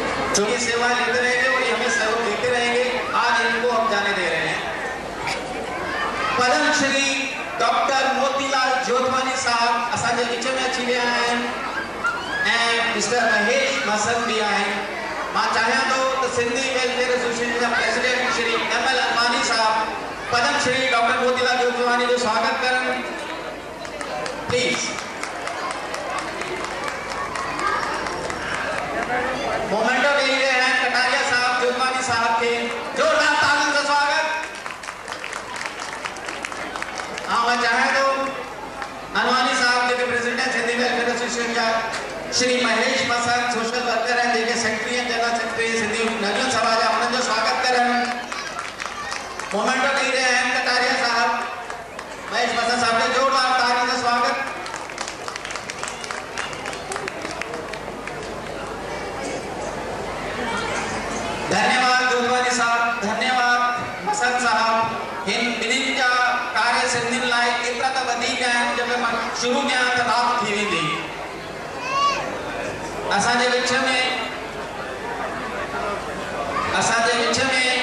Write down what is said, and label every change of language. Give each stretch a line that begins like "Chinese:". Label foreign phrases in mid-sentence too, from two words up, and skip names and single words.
Hindi: जो ये सेवा लेते रहेंगे और ये हमें सहयोग देते रहेंगे। आज इनको हम जाने दे रहे हैं।
Sindhi: पद्म श्री डॉक्टर मोतीलाल जोतवानी साहब असांजे विच में अची विया आहिनि ऐं मिस्टर महेश मसन भी आहिनि। मां चाहियां थो त सिंधी वेलफेयर एसोसिएशन जा प्रेसिडेंट श्री एमएल अनवानी साहब पद्म श्री डॉक्टर मोतीलाल जोतवानी जो स्वागत करनि प्लीज।
Hindi: मोमेंटो दे रहे हैं कटारिया साहब जोतवानी साहब के जोरदार तालियों से स्वागत। हाँ मैं चाहे तो
Sindhi: अनवानी साहब जो प्रेसिडेंट सिंधी वेलफेयर एसोसिएशन का श्री महेश मसन
English: social worker
Sindhi: हैं जेके सेक्रेटरी हैं
English: general secretary
Sindhi: सिंधी नरियल सभा जा उन्हनि जो स्वागत करनि।
Hindi: मोमेंटो दे रहे हैं कटारिया साहब महेश मसन साहब के जोरदार तालियों से स्वागत। धन्यवाद जोतवानी साहब, धन्यवाद मसन साहब।
Sindhi: इन बिन्हिनि जा कार्य सिंधियुनि लाइ एतिरा त वधीक आहिनि जब मां शुरू कयां त रात थी वेंदी। असांजे विच में